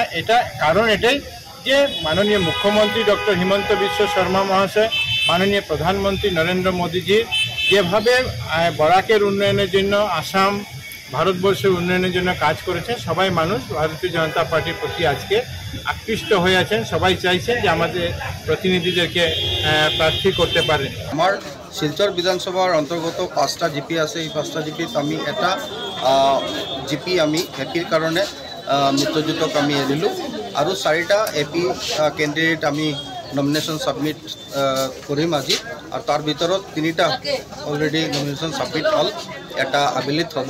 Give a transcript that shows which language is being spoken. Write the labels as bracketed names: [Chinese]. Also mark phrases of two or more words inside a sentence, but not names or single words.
[Bangla] এটা কারণ এটাই যে মাননীয় মুখ্যমন্ত্রী ডক্টর হিমন্ত বিশ্ব শর্মা মহাশয়, মাননীয় প্রধানমন্ত্রী নরেন্দ্র মোদীজির যেভাবে বরাকের উন্নয়নের জন্য, আসাম ভারতবর্ষের উন্নয়নের জন্য কাজ করেছে, সবাই মানুষ ভারতীয় জনতা পার্টির প্রতি আজকে আকৃষ্ট হয়ে আছেন। সবাই চাইছেন যে আমাদের প্রতিনিধিদেরকে প্রার্থী করতে পারেন। আমার শিলচর বিধানসভার অন্তর্গত 5টা জিপি আছে। [Assamese] এই 5টা জিপিত আমি এটা জিপি আমি এপিৰ কাৰণে মিত্ৰজোঁটক আমি এৰিলোঁ আৰু 4টা এপি কেণ্ডিডেট আমি [English] nomination submit [Assamese] কৰিম আজি। আৰু তাৰ ভিতৰত 3টা [English] already nomination submit [Assamese] হ'ল, এটা আবেলিত হ'ব।